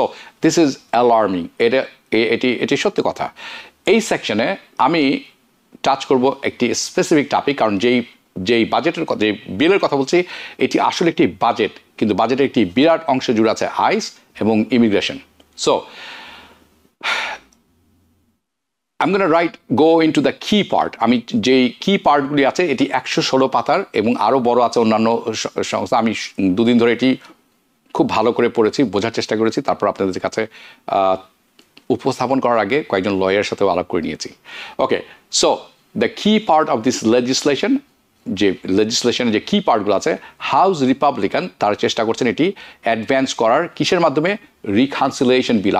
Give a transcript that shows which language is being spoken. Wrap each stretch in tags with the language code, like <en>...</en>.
<en>So this is alarming.</en> <bn>এটি সত্যি কথা। এই সেকশনে আমি টাচ করব একটি স্পেসিফিক টপিক, কারণ যেই বাজেটের কথা, যে বিলের কথা বলছি, এটি আসলে একটি বাজেট, কিন্তু বাজেটের একটি বিরাট অংশ জুড়ে আছে আইস এবং immigration.</bn> <en>So I'm going to go into the key part.</en> <bn>আমি যেই কি পার্টগুলি আছে, এটি 116 পাতার এবং আরও বড় আছে অন্যান্য সংস্থা। আমি দুদিন ধরে এটি খুব ভালো করে পড়েছি, বোঝার চেষ্টা করেছি, তারপর আপনাদের কাছে উপস্থাপন করার আগে কয়েকজন লয়ারের সাথেও আলাপ করে নিয়েছি।</bn> <en>okay, so the key part of this legislation,</en> <bn>যে লেজিসলেশনের যে কি পার্টগুলো আছে, হাউস রিপাবলিকান তারা চেষ্টা করছেন এটি অ্যাডভান্স করার। কিসের মাধ্যমে? রিকনসিলিয়েশন বিল।</bn>